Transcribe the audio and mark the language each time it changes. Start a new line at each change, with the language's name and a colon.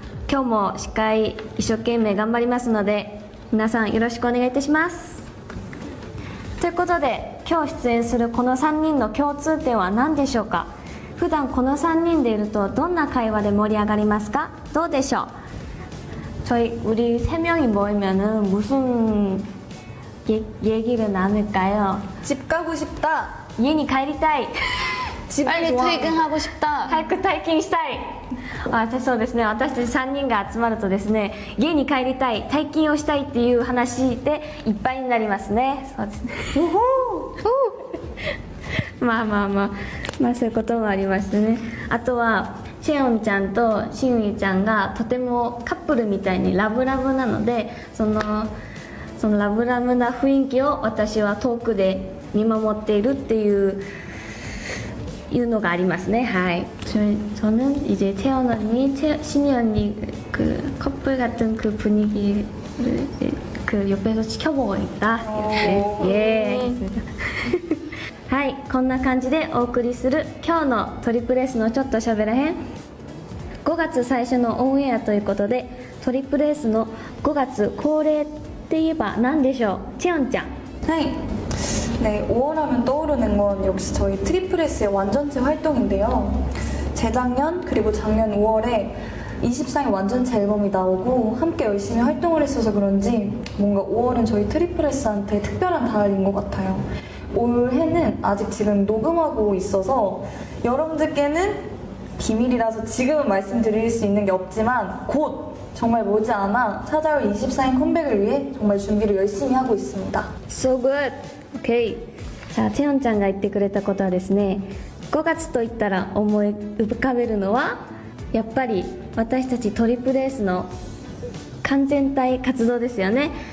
Japanese: 今日も司会一生懸命頑張りますので皆さんよろしくお願いいたします。ということで今日出演するこの3人の共通点は何でしょうか。普段この3人でいるとどんな会話で盛り上がりますか。どうでしょう。
Korean: 우리 3명이 모이면은 무슨 얘기를 나눌까요? 집 가고 싶다.
Japanese: 이엔이 가리타이.
Korean: 빨리 퇴근하고 싶다.
Japanese: 早く退勤したい。そうですね、私たち3人が集まるとですね、家に帰りたい、退勤をしたいっていう話でいっぱいになりますね。そうですねまあそういうこともありましてね。あとはチェヨンちゃんとシンウィちゃんがとてもカップルみたいにラブラブなので、そのラブラブな雰囲気を私は遠くで見守っているっていうのがありますね。はい。
Korean: 저는 이제 채연 언니, 신희 언니 그 커플 같은 그 분위기를 그 옆에서 지켜보고 있다. 예, 알겠습니다.
Japanese: はい、こんな感じでお送りする今日のトリプル S のちょっとしゃべらへん。 5月最初のオンエアということで、トリプル S の5月恒例って言えば何でしょう。チェヨンちゃん。はい。
Korean: 네, 5월 하면 떠오르는 건 역시 저희 트리플 S의 완전체 활동인데요. 재작년 그리고 작년 5월에 24인 완전체 앨범이 나오고 함께 열심히 활동을 했어서 그런지 뭔가 5월은 저희 트리플 S한테 특별한 달인 것 같아요. 올해는 아직 지금 녹음하고 있어서 여러분들께는 비밀이라서 지금은 말씀드릴 수 있는 게 없지만 곧 정말 머지않아 찾아올 24인 컴백을 위해 정말 준비를 열심히 하고 있습니다.
English: So good! OK。
Japanese: さあ、チェヨンちゃんが言ってくれたことはですね、5月といったら思い浮かべるのはやっぱり私たちトリプル S の完全体活動ですよね。